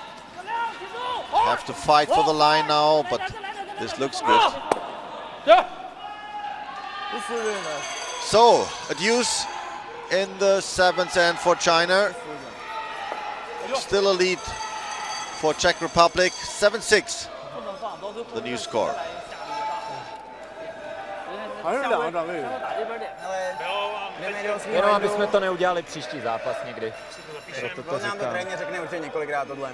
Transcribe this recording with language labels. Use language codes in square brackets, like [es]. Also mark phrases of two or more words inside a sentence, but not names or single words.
[en] Have to fight for the line now, but this looks good. So, a deuce in the 7th end for China. Still a lead for Czech Republic, 7-6, the new score. [cs] Jenom aby jsme to neudělali příští zápas někdy. Proto to nám to říkám. trenér řekne určitě několikrát tohle.